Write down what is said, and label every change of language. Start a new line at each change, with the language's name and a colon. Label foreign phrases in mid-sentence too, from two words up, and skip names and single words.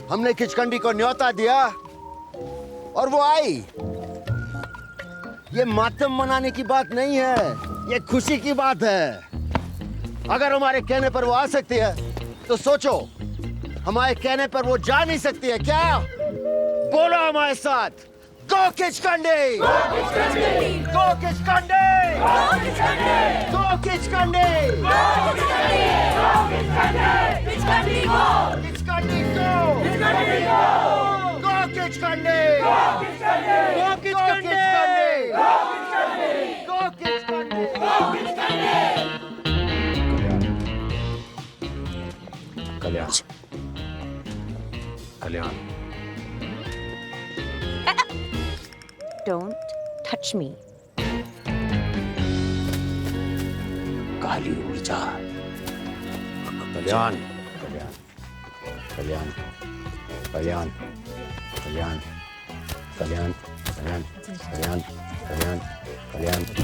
Hindi: हमने किचकंडी को न्योता दिया और वो आई। ये मातम मनाने की बात नहीं है, ये खुशी की बात है। अगर हमारे कहने पर वो आ सकती है तो सोचो, हमारे कहने पर वो जा नहीं सकती है क्या? बोलो हमारे साथ, गो किचकंडी! गो किचकंडी! गो किचकंडी! गो किचकंडी! गो किचकंडी! किचकंडी गो! किचकंडी गो! गो किचकंडी! गो किचकंडी! गो किचकंडी! गो किचकंडी! कल्याण, कल्याण,
English: Don't touch me.
Hindi: काली ऊर्जा। कल्याण, कल्याण, कल्याण, कल्याण, कल्याण, कल्याण, कल्याण, कल्याण, कल्याण, कल्याण।